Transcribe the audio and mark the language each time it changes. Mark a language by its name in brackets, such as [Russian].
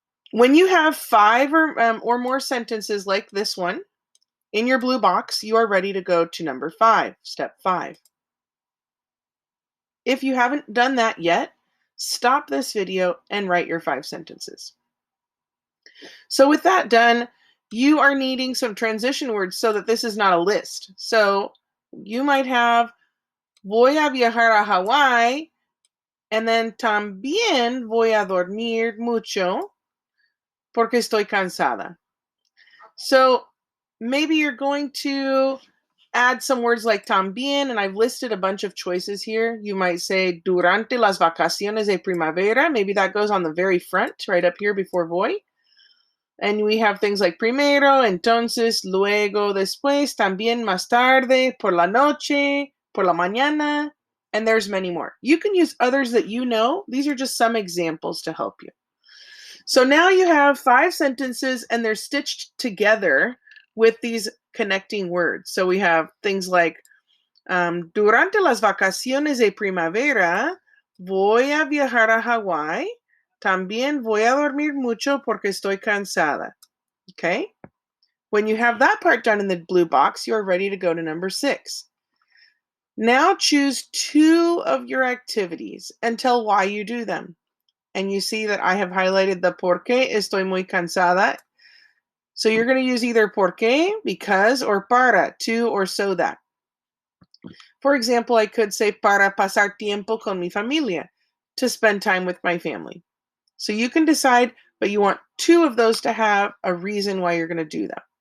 [English] When you have 5 or more sentences like this one in your blue box, you are ready to go to number 5, step 5. If you haven't done that yet, stop this video and write your 5 sentences. So with that done, you are needing some transition words so that this is not a list. So you might have [Spanish] voy a viajar a Hawaii, and then también voy a dormir mucho porque estoy cansada. [English] So maybe you're going to add some words like también, and I've listed a bunch of choices here. You might say [Spanish] durante las vacaciones de primavera. [English] Maybe that goes on the very front, right up here before voy. And we have things like [Spanish] primero, entonces, luego, después, también, más tarde, por la noche, por la mañana, [English] and there's many more. You can use others that you know. These are just some examples to help you. So now you have 5 sentences, and they're stitched together with these connecting words. So we have things like, [Spanish] durante las vacaciones de primavera, voy a viajar a Hawaii. También voy a dormir mucho porque estoy cansada. [English] Okay? When you have that part done in the blue box, you are ready to go to number 6. Now choose 2 of your activities and tell why you do them. And you see that I have highlighted the [Spanish] porque estoy muy cansada. [English] So you're going to use either porque, because, or para, to, or so that. For example, I could say [Spanish] para pasar tiempo con mi familia, [English] to spend time with my family. So you can decide, but you want 2 of those to have a reason why you're going to do them.